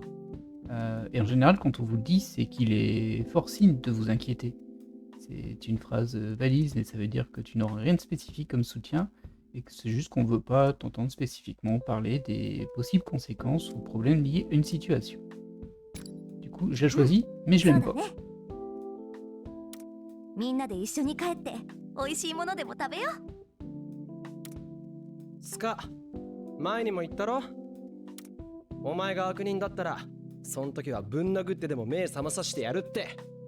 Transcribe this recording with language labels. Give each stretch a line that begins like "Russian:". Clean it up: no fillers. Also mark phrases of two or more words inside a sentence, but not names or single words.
French: Et en général, quand on vous le dit, c'est qu'il est fort signe de vous inquiéter. C'est une phrase valise et ça veut dire que tu n'auras rien de spécifique comme soutien et que c'est juste qu'on veut pas t'entendre spécifiquement parler des possibles conséquences ou problèmes liés à une situation. Du coup, je l'ai choisi, mais je l'aime pas.
Japanese: みんなで一緒に帰って美味しいものでも食べよう。スカ、前にも言ったろ。お前が悪人だったらそん時はぶん殴ってでも目覚まさしてやるって。